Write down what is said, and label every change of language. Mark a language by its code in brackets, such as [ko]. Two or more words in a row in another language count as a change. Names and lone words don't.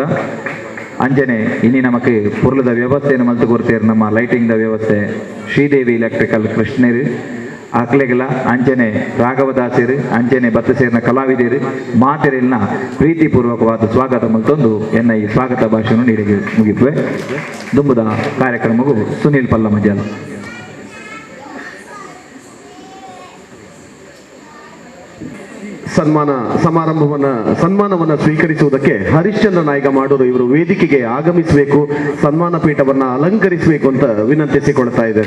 [tcy] ಅಂಜನೆ ಇನಿ ನಮಕ್ ಪೊರ್ಲದ ವ್ಯವಸ್ಥೆಯನ್ನು ಮಲ್ತು ಕೊಡ್ತೇರು. ನಮ್ಮ ಲೈಟಿಂಗ್ದ ವ್ಯವಸ್ಥೆ ಶ್ರೀದೇವಿ ಎಲೆಕ್ಟ್ರಿಕಲ್ ಕೃಷ್ಣರು ಅಕ್ಲೆಗಳ ಅಂಚನೆ ರಾಘವದಾಸರು ಅಂಚನೆ ಬತ್ತು ಸೇರಿನ ಕಲಾವಿದರು ಮಾತೆರೆಲ್ನ ಪ್ರೀತಿಪೂರ್ವಕವಾದ ಸ್ವಾಗತ ಮಲ್ತೊಂದು ಎನ್ನ ಈ ಸ್ವಾಗತ ಭಾಷೆಯನ್ನು ನೀಡಿಗೆ ಮುಗಿದ್ವೆ. ದುಂಬುದ ಕಾರ್ಯಕ್ರಮವು ಸುನೀಲ್ ಪಲ್ಲಮಜಲ್. [kn] ಸನ್ಮಾನವನ್ನ ಸ್ವೀಕರಿಸುವುದಕ್ಕೆ ಹರಿಶ್ಚಂದ್ರ ನಾಯ್ಕ ಮಾಡೂರು ಇವರು ವೇದಿಕೆಗೆ ಆಗಮಿಸಬೇಕು, ಸನ್ಮಾನ ಪೀಠವನ್ನ ಅಲಂಕರಿಸಬೇಕು ಅಂತ ವಿನಂತಿಸಿಕೊಳ್ತಾ ಇದ್ದಾರೆ.